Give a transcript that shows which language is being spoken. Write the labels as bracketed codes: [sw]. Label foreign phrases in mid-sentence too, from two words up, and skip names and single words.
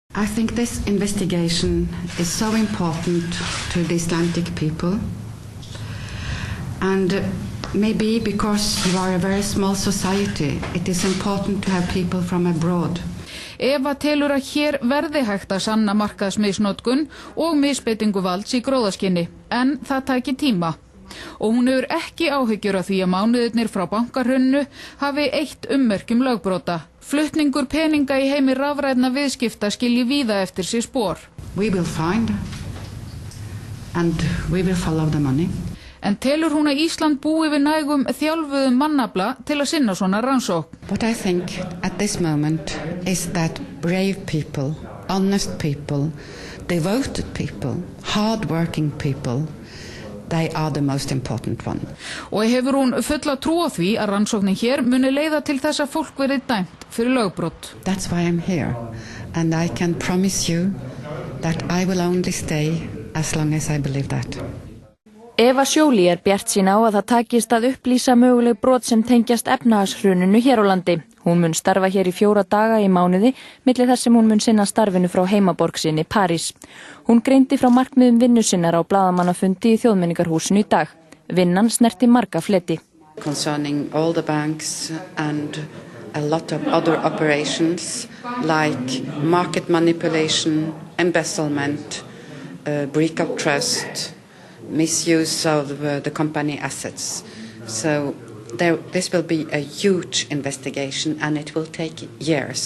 [en] I think this investigation is so important to the Icelandic people, and maybe because you are a very small society, it is important to have people from abroad. [is] Eva telur að hér verði hægt að sanna markaðsmisnotkun og misbeitingu valds í gróðaskyni, en það taki tíma. Og hún hefur ekki áhyggjur af því að mánuðirnir frá bankahruninu hafi eitt ummerkjum lögbrota. Flutningur peninga í heimi rafrænna viðskipta skilji víða eftir sig spor. [en] We will find and we will follow the money. [is] En telur hún að Ísland búi við nægum þjálfuðum mannafla til að sinna svona rannsókn? [en] What I think at this moment is that brave people, honest people, devoted people, hard-working people, they are the most important one. [is] Og hefur hún fulla trú á því að rannsóknin hér muni leiða til þess að fólk verði dæmt fyrir lögbrot. [en] That's why I'm here, and I can promise you that I will only stay as long as I believe that. [is] Eva Sjóli bjartsýn á að það takist að upplýsa möguleg brot sem tengjast efnahagshruninu hér á landi. Hún mun starfa hér í 4 daga í mánuði, milli þess sem hún mun sinna starfinu frá heimaborg sinni París. Hún greindi frá markmiðum vinnu sinnar á blaðamannafundi í Þjóðmenningarhúsinu í dag. Vinnan snerti marga fleti. [en] Concerning all the banks and a lot of other operations like market manipulation, embezzlement, break of trust, misuse of the company assets. So this will be a huge investigation and it will take years.